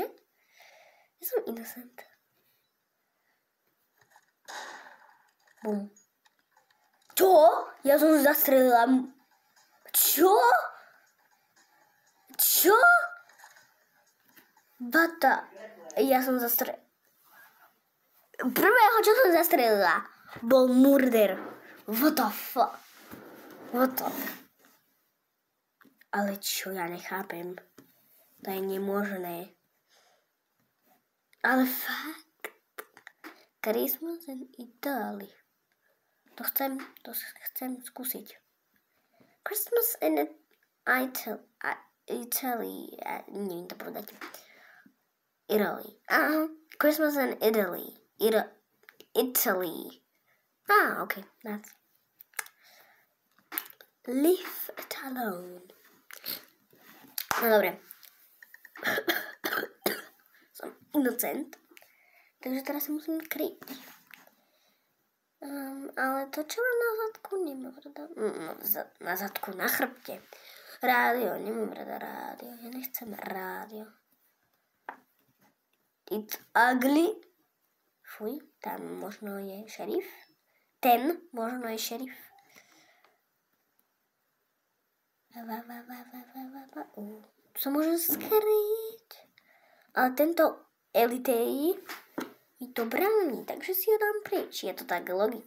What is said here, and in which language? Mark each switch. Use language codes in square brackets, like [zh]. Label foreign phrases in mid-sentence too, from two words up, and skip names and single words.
[sk] Ja som innocent. Bum. Čo? Ja som zastrelila. Čo? Bata. Ja som zastrelila. Prvého, čo som zastrelila, bol murder. [en] What the fuck? [sk] Ale čo, ja nechápem. To je nemožné. Ale fakt. [en] Christmas in Italy. [sk] To chcem skúsiť. [en] Christmas in Italy. [sk] Neviem to povedať. [en] Italy. Christmas in Italy. Italy. Okay. That's. Leave it alone. [sk] No dobre. Som inocent. Takže teraz sa musím kryť. Ale to, čo mám na zadku, nemám rada. Na zadku, na chrbte. Rádio, nemám rada rádio. Ja nechcem rádio. [en] It's ugly. [sk] Fuj, tam možno je šerif. Ten možno je šerif. Tu sa môžem skryť. Ale tento elitej mi to bráni, takže si ho dám preč.